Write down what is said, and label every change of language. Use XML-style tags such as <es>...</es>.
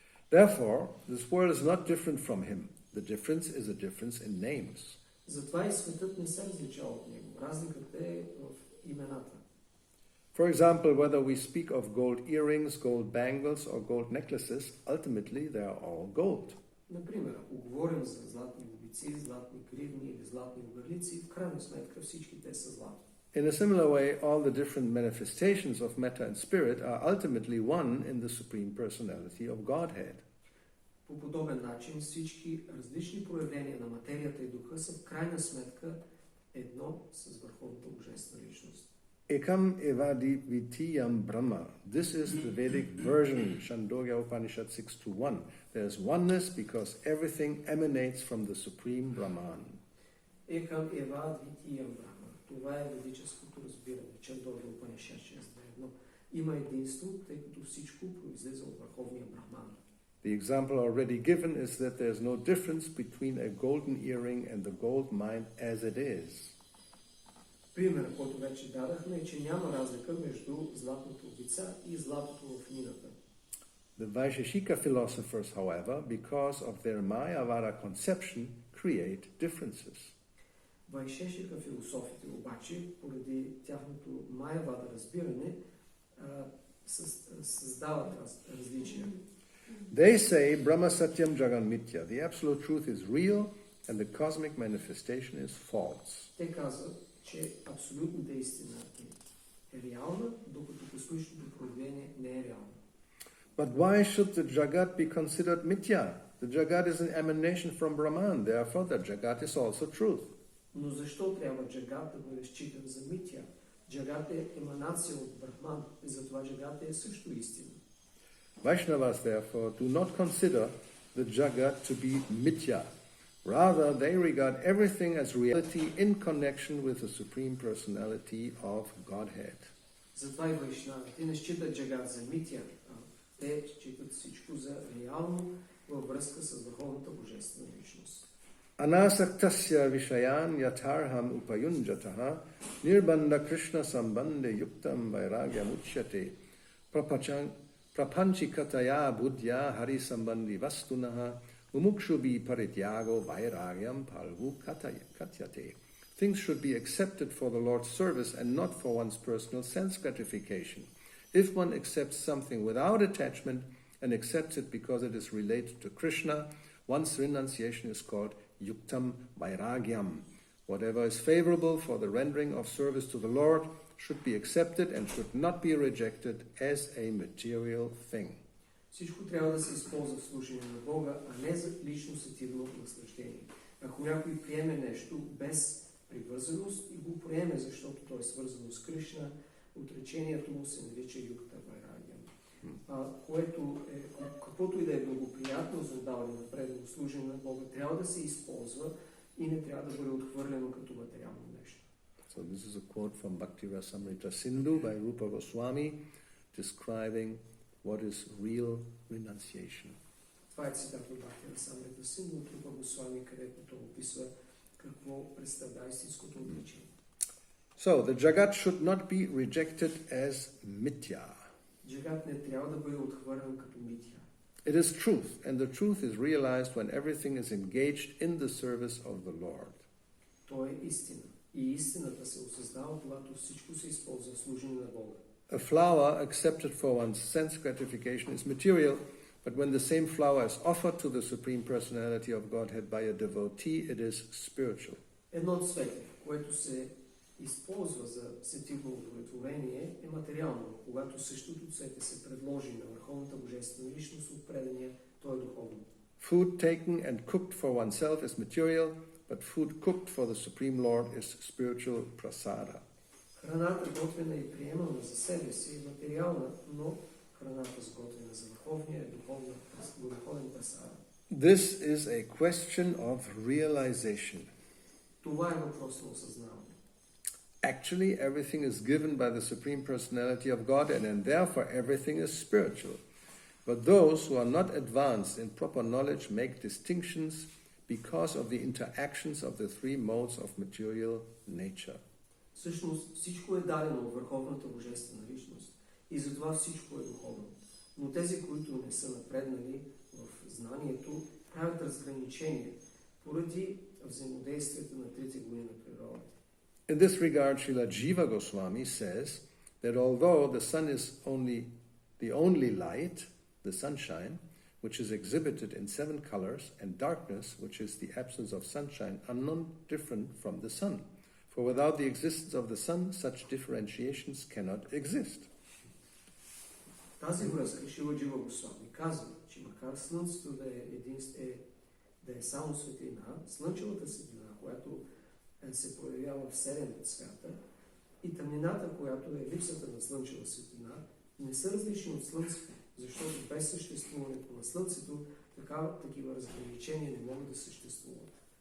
<en>Therefore, this world is not different from him. The difference is a difference in names.</en> <bg>Затова и светът не се различава от него. Разликата е в имената.</bg> <en>For example, whether we speak of gold earrings, gold bangles, or gold necklaces, ultimately they are all gold.</en> <bg>Например, ако говорим за златни обици, златни гривни или златни ъгърлици, в крайна сметка всички те са злато.</bg> <en>In a similar way, all the different manifestations of matter and spirit are ultimately one in the Supreme Personality of Godhead.</en> <bg>По подобен начин всички различни проявления на материята и духа са в крайна сметка едно с върховната божествена личност.</bg> <sa>Ekam evadi vitiyam brahma.</sa> <en>This is the Vedic version, Chandogya Upanishad 6.1. There is oneness because everything emanates from the Supreme Brahman.</en> <sa>Ekam evadi vitiyam brahma.</sa> <bg>Това е ведическото разбиране, Чандогя Упанишад 6.1. Има единство, тъй като всичко произлиза от върховния Брахман.</bg> <en>The example already given is that there's no difference between a golden earring and the gold mine as it is.</en> <bg>Примерът, който вече дадахме, е, че няма разлика между златната обица и златото в мината.</bg> <en>The Vaisheshika philosophers, however, because of their Mayavada conception, create differences.</en> <bg>Вайшешика философите обаче, поради тяхното майявада разбиране, създават различия.</bg> <en>They say</en> <sa>Brahma Satyam Jagan Mithya.</sa> <en>The absolute truth is real and the cosmic manifestation is false.</en> <bg>Те казват, че абсолютната истина е реална, докато космичното проявление не е реално.</bg> <en>But why should the Jagat be considered Mithya? The Jagat is an emanation from Brahman, therefore the Jagat is also truth.</en> <bg>Но защо трябва Джагат да бъде считан за митя? Джагат е еманация от Брахман и затова Джагат е също истина.</bg> <en>Vaishnavas, therefore, do not consider the Jagat to be Mithya. Rather, they regard everything as reality in connection with the Supreme Personality of Godhead.</en> <bg>Затова и вайшнавите не считат Джагат за митя, а те считат всичко за реално във връзка с върховната божествена личност.</bg> <sa>Anasaktasya vishayan yatarham upayunjataha nirbanda Krishna sambande yuktam vairagyam uchyate prapanchikataya buddhya hari sambandi vastunaha mumukshubi parityago vairagyam palvu katyate.</sa> <en>Things should be accepted for the Lord's service and not for one's personal sense gratification. If one accepts something without attachment and accepts it because it is related to Krishna, one's renunciation is called Yuktam Vairagyam. Whatever is favorable for the rendering of service to the Lord should be accepted and should not be rejected as a material thing.</en> <bg>Всичко трябва да се използва в служение на Бога, а не за лично сетивно наслаждение. Ако някой приеме нещо без привързаност и го приеме, защото то е свързано с Кришна, отречението му се нарича Юкта Вайрагям. Каквото и да е благоприятно за отдаване на предано служение на Бога, трябва да се използва и не трябва да бъде отхвърлено като материално нещо.</bg> <en>So this is a quote from Bhakti Rasamrita Sindhu by Rupa Goswami describing what is real renunciation.</en> <bg>Това е цитат от Бхакти Расамрита Синдху от Рупа Госвами, където той описва какво представлява истинското отречение.</bg> <en>So the Jagat should not be rejected as mithya.</en> <bg>Джагат не трябва да бъде отхвърлен като митя.</bg> <en>It is truth, and the truth is realized when everything is engaged in the service of the Lord.</en> <bg>То е истина. И истината се осъзнава, когато всичко се използва в служение на Бога.</bg> <en>A flower accepted for one's sense gratification is material, but when the same flower is offered to the Supreme Personality of Godhead by a devotee, it is spiritual.</en> <bg>Едно цвете, което се използва за сетивно удовлетворение, е материално. Когато същото цвете се предложи на върховната божествена личност от предания, то е духовно.</bg> <en>Food taken and cooked for oneself is material, but food cooked for the Supreme Lord is spiritual prasada.</en> <bg>Храната, готвена и приемана за себе си, е материална, но храната, сготвена за върховния, е духовен прасада.</bg> <en>This is a question of realization.</en> <bg>Това е въпрос на осъзнаване.</bg> <en>Actually, everything is given by the Supreme Personality of God, and therefore everything is spiritual. But those who are not advanced in proper knowledge make distinctions because of the interactions of the three modes of material nature.</en> <bg>Всъщност всичко е дадено от върховната божествена личност и затова всичко е духовно. Но тези, които не са напреднали в знанието, правят разграничение поради взаимодействието на трите глави на природата.</bg> <en>In this regard, Srila Jiva Goswami says that although the sun is the only light, the sunshine, which is exhibited in 7 colors, and darkness, which is the absence of sunshine, are not different from the sun. For without the existence of the sun, such differentiations cannot exist.</en> <bg>Тази връзка Шрила Джива Госвами казва, че макар слънцето да е само светлина, слънчевата светлина, която се проявява в 7 цвята, и тъмнината, която е липсата на слънчева светлина, не са различни от слънцето, защото без съществуването на слънцето, такива разграничения не могат да съществуват.</bg>